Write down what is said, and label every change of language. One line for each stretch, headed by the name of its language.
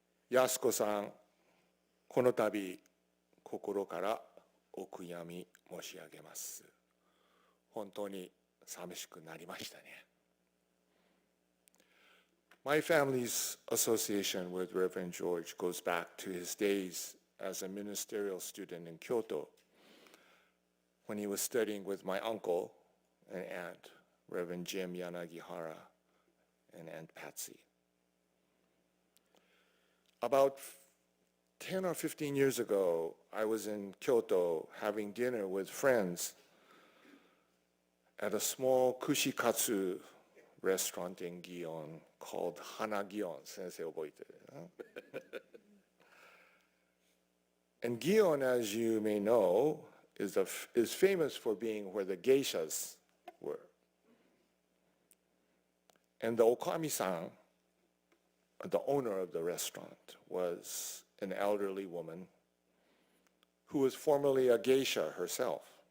Japanese: 安子さん、この度心からお悔やみ申し上げます。本当に寂しくなりましたね。
English: My family's association with Reverend George goes back to his days as a ministerial student in Kyoto when he was studying with my uncle and aunt, Reverend Jim Yanagihara, and Aunt Patsy. About 10 or 15 years ago, I was in Kyoto having dinner with friends at a small kushikatsu restaurant in Gion called Hana Gion.
Japanese: Sensei, 覚えてる?
English: And Gion, as you may know, is famous for being where the geishas were. And the okami-san, the owner of the restaurant, was an elderly woman who was formerly a geisha herself.